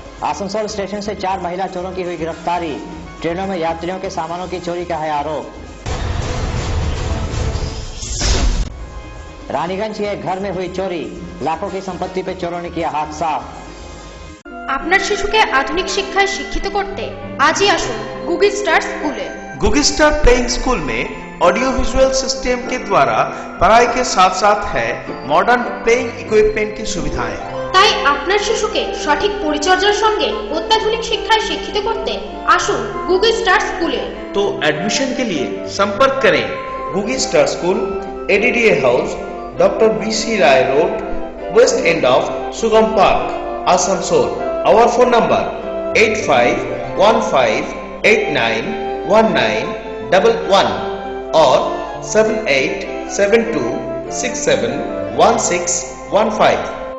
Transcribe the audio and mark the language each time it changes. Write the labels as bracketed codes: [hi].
[hi] Asansol station से 4 महिला चोरों की हुई गिरफ्तारी, ट्रेनों में यात्रियों के सामानों की चोरी का है आरोप। रानीगंज के एक घर में हुई चोरी, लाखों की संपत्ति पे चोरों ने किया हाथ साफ। [bn] আপনার শিশুকে আধুনিক শিক্ষায় শিক্ষিত করতে আজই আসুন গুগি স্টার স্কুলে। [hi] गुगी स्टार प्लेइंग स्कूल में ऑडियो विजुअल सिस्टम के द्वारा पढ़ाई के साथ साथ है मॉडर्न प्लेइंग इक्विपमेंट की सुविधाएं। [bn] তাই আপনার শিশুকে সঠিক পরিচর্যার সঙ্গে অত্যাধুনিক শিক্ষায় শিক্ষিত করতে আসুন গুগি স্টার স্কুলে। [hi] तो एडमिशन के लिए संपर्क करें गुगी star school, एडीडीए house, doctor BC Rai road, waste end of सुगम park, Asansol. Our phone number 8515891911 और 7872671615।